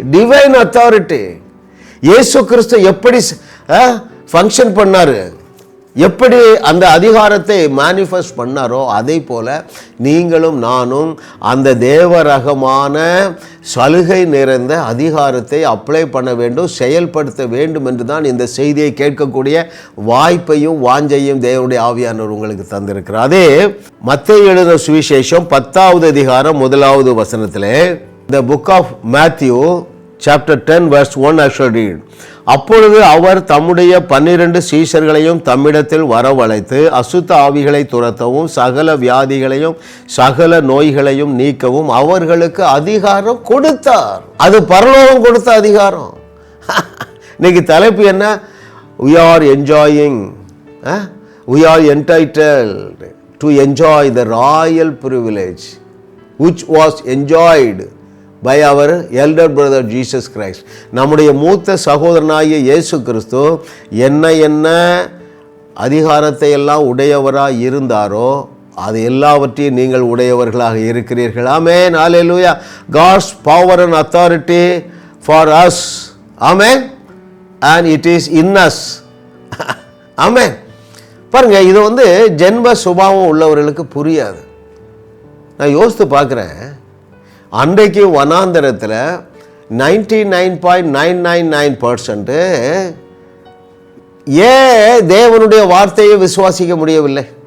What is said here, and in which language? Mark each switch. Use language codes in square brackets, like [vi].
[ta] Divine authority. இயேசு கிறிஸ்து எப்படி function பண்ணாரு, எப்படி அந்த அதிகாரத்தை மேனிஃபெஸ்ட் பண்ணாரோ அதே போல நீங்களும் நானும் அந்த தேவரகமான சலுகை நிறைந்த அதிகாரத்தை அப்ளை பண்ண வேண்டும், செயல்படுத்த வேண்டும் என்று தான் இந்த செய்தியை கேட்கக்கூடிய வாய்ப்பையும் வாஞ்சையும் தேவனுடைய ஆவியானவர் உங்களுக்கு தந்திருக்கிறார். அதே மத்தேயு எழுதின சுவிசேஷம் 10வது அதிகாரம் 1வது வசனத்திலே, [en] the book of Matthew chapter 10 verse 1 I shall read. [ta] அப்பொழுது அவர் தம்முடைய 12 சீஷர்களையும் தம்மிடத்தில் வரவழைத்து அசுத்த ஆவிகளை துரத்தவும் சகல வியாதிகளையும் சகல நோய்களையும் நீக்கவும் அவர்களுக்கு அதிகாரம் கொடுத்தார். அது பரலோகம் கொடுத்த அதிகாரம். இன்னைக்கு தலைப்பு என்ன? [en] we are enjoying, we are entitled to enjoy the royal privilege which was enjoyed by our elder brother Jesus Christ. [ta] நம்முடைய மூத்த சகோதரனாகிய இயேசு கிறிஸ்து என்ன அதிகாரத்தை எல்லாம் உடையவராக இருந்தாரோ அது எல்லாவற்றையும் நீங்கள் உடையவர்களாக இருக்கிறீர்கள். ஆமென். ஹல்லேலூயா. [en] God's power and authority for us. ஆமென். and it is in us. ஆமென். [ta] பாருங்க, இது ஜென்ம சுபாவம் உள்ளவர்களுக்கு புரியாது. நான் யோசித்து பார்க்குறேன், அன்றைக்கு வனாந்தரத்தில் 99.999% ஏன் தேவனுடைய வார்த்தையை விசுவாசிக்க முடியவில்லை?